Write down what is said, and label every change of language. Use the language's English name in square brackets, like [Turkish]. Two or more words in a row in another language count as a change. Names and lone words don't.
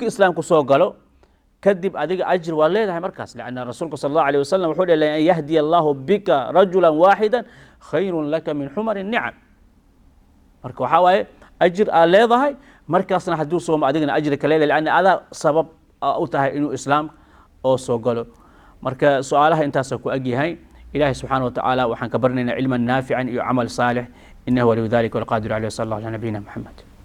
[Somali] islaamka soo galo kadib adiga ajir waa leedahay markaas laana rasuulka [Arabic] صلى الله عليه وسلم [Somali] wuxuu leeyahay [Arabic] يهدي الله بك رجلا واحدا خير لك من حمر النعم [Somali] marka waxa way ajir leedahay markaasna haduu soo adigna ajir kale leeyahay ada sabab u tahay inuu islaam oo soo galo marka su'aalaha intaas ku agyahay ilaahi [Arabic] سبحانه وتعالى [Somali] waxaan ka barnaynaa [Arabic] علما نافعا [Somali] iyo [Arabic] عمل صالح إنه ولي ذلك والقادر عليه صلى الله على نبينا محمد